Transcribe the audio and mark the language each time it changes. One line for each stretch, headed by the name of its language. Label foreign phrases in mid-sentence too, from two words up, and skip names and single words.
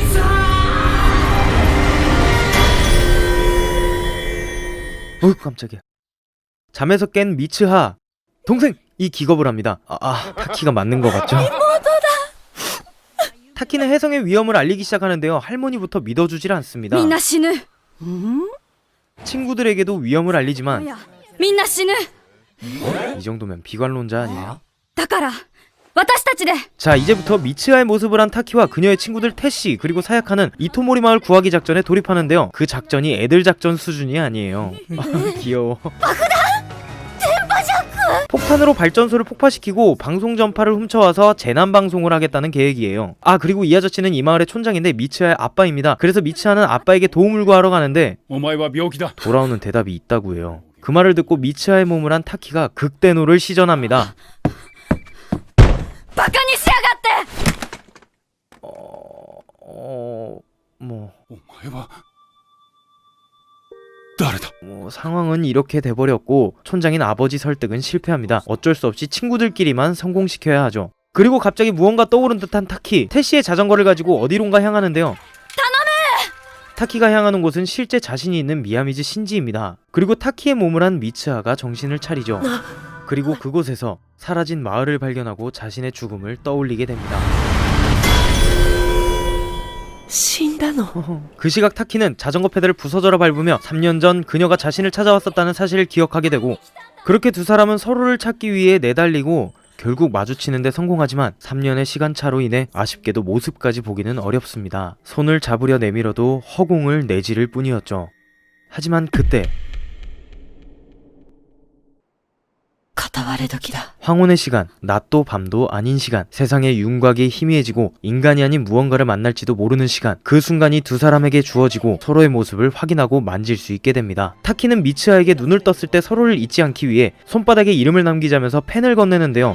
Korean: 깜짝이야. 잠에서 깬 미츠하. 동생! 이 기겁을 합니다. 타키가 맞는 것 같죠? 타키는 혜성의 위험을 알리기 시작하는데요. 할머니부터 믿어주질 않습니다.
Japanese: みんな死ぬ
Korean: 친구들에게도 위험을 알리지만
Japanese: みんな死ぬ
Korean: 이 정도면 비관론자 아니에요?
Japanese: だから私たちで
Korean: 자, 이제부터 미츠하의 모습을 한 타키와 그녀의 친구들 태시 그리고 사야카는 이토모리 마을 구하기 작전에 돌입하는데요. 그 작전이 애들 작전 수준이 아니에요. 귀여워. 폭탄으로 발전소를 폭파시키고 방송 전파를 훔쳐와서 재난 방송을 하겠다는 계획이에요. 그리고 이 아저씨는 이 마을의 촌장인데 미츠하의 아빠입니다. 그래서 미츠하는 아빠에게 도움을 구하러 가는데 돌아오는 대답이 있다고 해요. 그 말을 듣고 미츠하의 몸을 한 타키가 극대노를 시전합니다.
Japanese: バカにしやがって
Korean: 상황은 이렇게 돼버렸고 촌장인 아버지 설득은 실패합니다. 어쩔 수 없이 친구들끼리만 성공시켜야 하죠. 그리고 갑자기 무언가 떠오른 듯한 타키, 태시의 자전거를 가지고 어디론가 향하는데요. 타키가 향하는 곳은 실제 자신이 있는 미야미즈 신지입니다. 그리고 타키의 몸을 한 미츠하가 정신을 차리죠. 그리고 그곳에서 사라진 마을을 발견하고 자신의 죽음을 떠올리게 됩니다.
Japanese: 死んだの
Korean: 그 시각 타키는 자전거 페달을 부서져라 밟으며 3년 전 그녀가 자신을 찾아왔었다는 사실을 기억하게 되고, 그렇게 두 사람은 서로를 찾기 위해 내달리고 결국 마주치는데 성공하지만 3년의 시간차로 인해 아쉽게도 모습까지 보기는 어렵습니다. 손을 잡으려 내밀어도 허공을 내지를 뿐이었죠. 하지만 그때
Japanese: 片割れ時だ
Korean: 황혼의 시간, 낮도 밤도 아닌 시간, 세상의 윤곽이 희미해지고 인간이 아닌 무언가를 만날지도 모르는 시간, 그 순간이 두 사람에게 주어지고 서로의 모습을 확인하고 만질 수 있게 됩니다. 타키는 미츠하에게 눈을 떴을 때 서로를 잊지 않기 위해 손바닥에 이름을 남기자면서 펜을 건네는데요.